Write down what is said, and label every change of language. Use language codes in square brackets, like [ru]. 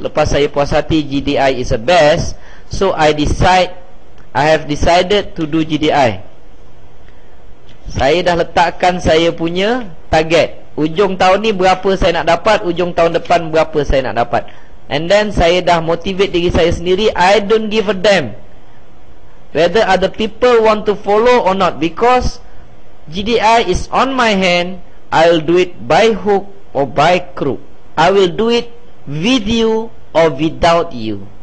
[ms] Lepas saya puas hati [en] GDI is the best, so I have decided to do GDI. [ms] Saya dah letakkan saya punya target. Ujung tahun ni berapa saya nak dapat, ujung tahun depan berapa saya nak dapat. [en] And then [ms] saya dah motivate diri saya sendiri. [en] I don't give a damn whether other people want to follow or not, because GDI is on my hand. I'll do it by hook or by crook. I will do it with you or without you.